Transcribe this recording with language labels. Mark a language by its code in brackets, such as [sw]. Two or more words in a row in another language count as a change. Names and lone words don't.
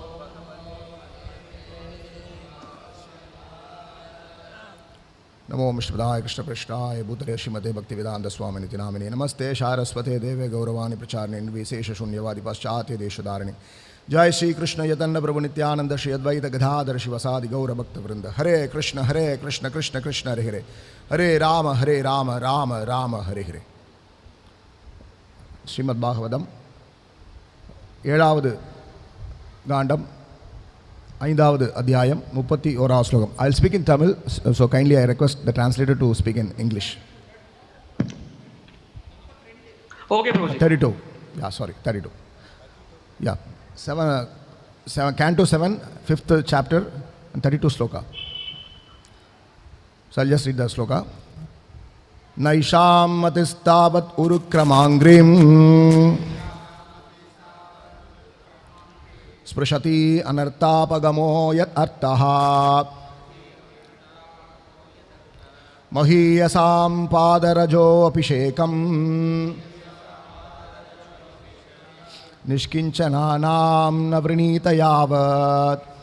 [sa] नमो वैष्णवाय कृष्ण प्रेष्ठाय भूतले श्रीमते भक्तिवेदान्त स्वामिनि नामिने नमस्ते सारस्वते देवे गौरवाणी प्रचारिणे निर्विशेष शून्यवादि पाश्चात्य देशतारिणे जय श्री कृष्ण यतन्न प्रभु नित्यानन्द श्री अद्वैत गदाधर श्रीवासादि गौर भक्त वृन्द हरे कृष्ण कृष्ण कृष्ण हरे हरे हरे राम राम राम हरे हरे. [ta] Srimad Bhagavatam 7வது காண்டம் 5வது அத்தியாயம் 31வது ஸ்லோகம். [en] I'll speak in Tamil, so kindly I request the translator to speak in English. Okay, Prabhuji. 32. Yeah, sorry, 32. Yeah. 7 Canto 7, 5th chapter, and 32 sloka. So I'll just read the sloka. [sa] नैषां मतिस्तावद् उरुदाम्नि स्पृशति अनर्थापगमो यद् अर्थ महीयसां पादरजोऽभिषेकं निष्किञ्चनानां नवृणीत यावत्